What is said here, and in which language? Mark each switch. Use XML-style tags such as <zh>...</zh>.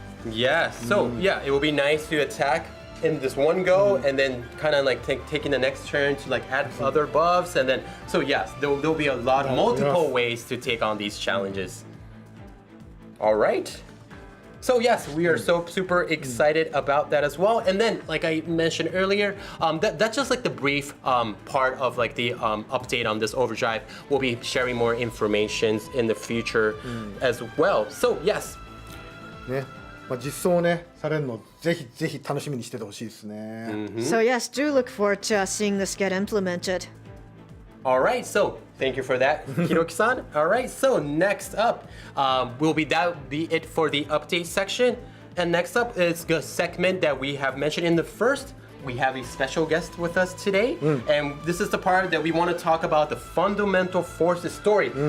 <en>Yeah, so it will be nice to attack in this one go and then kind of like taking the next turn to like add other buffs, and then so yes, there'll be a lot multiple ways to take on these challenges. All right. So yes, we are so super excited about that as well. And then, like I mentioned earlier, that's just like the brief part of like the update on this overdrive. We'll be sharing more information in the future as well. So yes.</en> <ja>ね、実装をねされるのをぜひぜひ楽しみにしててほしいですね。</ja> <en>So yes, do look forward to seeing this get implemented. All right, so thank you for that, Hiroki-san. All right, so next up that'll be it for the update section. And next up is the segment that we have mentioned in the first. We have a special guest with us today, and this is the part that we want to talk about the Fundermental Forces story.</en>